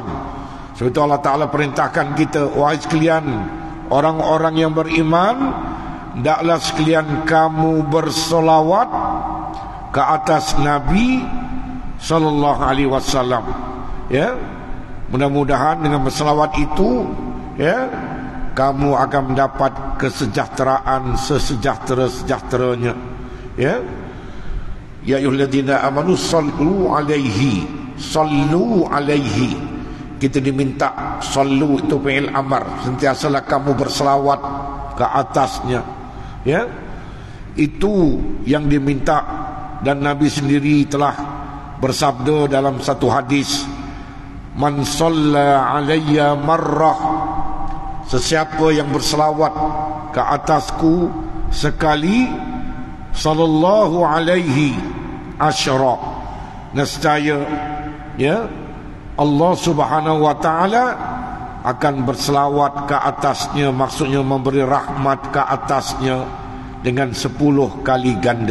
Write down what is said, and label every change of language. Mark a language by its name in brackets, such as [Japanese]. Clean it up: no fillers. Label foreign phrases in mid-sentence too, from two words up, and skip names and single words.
[Malay] Sebab itu Allah Ta'ala perintahkan kita, wahai sekalian orang-orang yang beriman, hendaklah sekalian kamu bersolawat ke atas Nabi [Arabic] صلى الله عليه وسلم. [Malay] Mudah-mudahan dengan bersolawat itu kamu akan mendapat kesejahteraan sesejahtera-sejahteranya. [Arabic] يا أيها الذين آمنوا صلوا عليه. [Malay] Kita diminta sallu, itu [Arabic] فعل أمر, [Malay] sentiasalah kamu berselawat ke atasnya. Itu yang diminta, dan Nabi sendiri telah bersabda dalam satu hadis, [Arabic] من صلى علي مرة, [Malay] sesiapa yang berselawat ke atasku sekali, [Arabic] صلى الله عليه عشرا, [Malay] nescaya [Arabic] الله سبحانه وتعالى [Malay] akan berselawat ke atasnya, maksudnya memberi rahmat ke atasnya dengan 10 kali ganda.